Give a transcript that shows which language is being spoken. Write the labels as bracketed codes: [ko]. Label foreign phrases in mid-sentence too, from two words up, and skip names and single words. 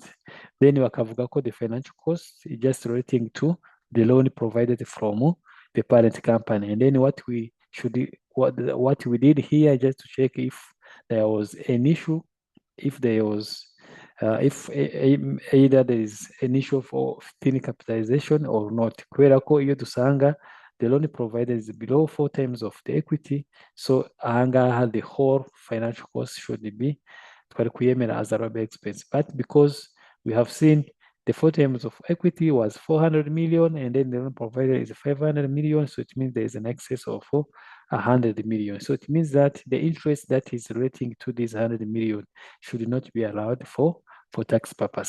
[en] Then [rw] wakavuga ko [en] the financial cost is just relating to the loan provided from the parent company. And then what we did here just to check if there was an issue, if there was either there is an issue for thin capitalization or not. [rw] Kubera ko iyo dusanga [en] the loan provided is below 4 times of the equity, so ahangaha the whole financial cost should be [rw] twari kuyemera [en] as a robber expense. But because we have seen the 4 times of equity was 400 million and then the loan provided is 500 million, so it means there is an excess of 100 million. So it means that the interest that is relating to this 100 million should not be allowed for tax purpose.